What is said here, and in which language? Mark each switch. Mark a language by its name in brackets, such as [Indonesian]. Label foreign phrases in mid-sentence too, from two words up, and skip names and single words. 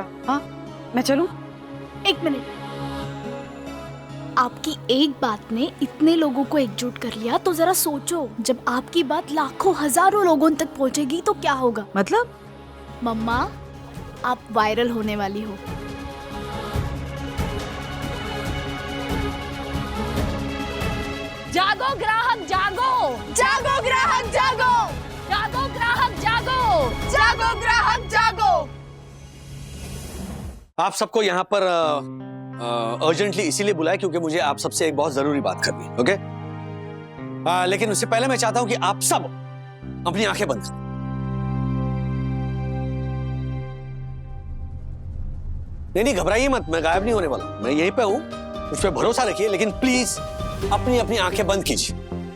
[Hindi] हाँ, मैं चलूं? एक मिनट, आपकी एक बात ने इतने लोगों को एकजुट कर लिया, तो जरा सोचो जब आपकी बात लाखों हजारों लोगों तक पहुंचेगी तो क्या होगा? मतलब? मम्मा, आप वायरल होने वाली हो। जागो ग्राहक जागो, जागो ग्राहक जागो, जागो ग्राहक जागो, जागो ग्राहक जागो। आप सबको यहाँ पर अर्जेंटली इसीलिए बुलाया क्योंकि मुझे आप सबसे एक बहुत जरूरी बात करनी है। ओके? लेकिन उससे पहले मैं चाहता हूं कि आप सब अपनी आंखें बंद करें। नहीं, घबराइए मत, मैं गायब नहीं होने वाला, मैं यहीं पे हूं, मुझ पर भरोसा रखिए, लेकिन प्लीज अपनी अपनी आंखें बंद कीजिए।